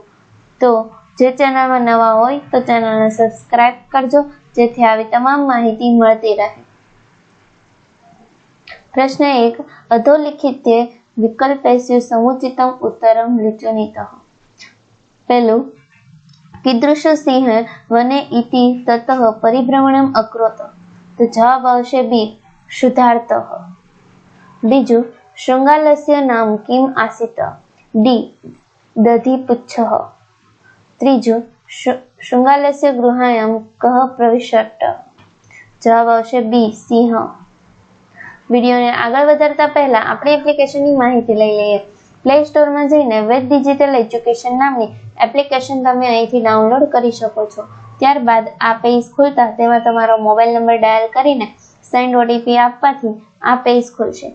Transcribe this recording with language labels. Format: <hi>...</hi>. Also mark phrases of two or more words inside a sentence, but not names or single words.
<gu>તો જે ચેનલમાં નવા હોય તો ચેનલને સબસ્ક્રાઇબ કરજો, જેથી આવી તમામ માહિતી મળતી રહે।</gu> <sa>પ્રશ્ન 1, અધોલિખિતે વિકલ્પેષુ સમુચિતમ ઉત્તરમ લિચુનિતઃ।</sa> <gu>પહેલું,</gu> <sa>कीदृश सिंह वने इति ततः परिभ्रमणम अकरोत्,</sa> <gu>તો જવાબ આવશે બી,</gu> <sa>शुद्धार्थः। बीजू, शृंगालस्य नाम किम आसीत्? डी, दधिपुच्छः। त्रीजू, शृंगालस्य गृहायां कः प्रविशत्?</sa> <gu>જવાબ આવશે બી, સિંહ। વિડિયોને આગળ વધારતા પહેલા આપણી એપ્લિકેશનની માહિતી લઈ લઈએ। પ્લે સ્ટોરમાં જઈને વેદ ડિજિટલ એજ્યુકેશન નામની એપ્લિકેશન તમે અહીંથી ડાઉનલોડ કરી શકો છો। ત્યારબાદ આ પેજ ખુલતા તેમાં તમારો મોબાઈલ નંબર ડાયલ કરીને સેન્ડ ઓટીપી આપવાથી આ પેજ ખુલશે।</gu>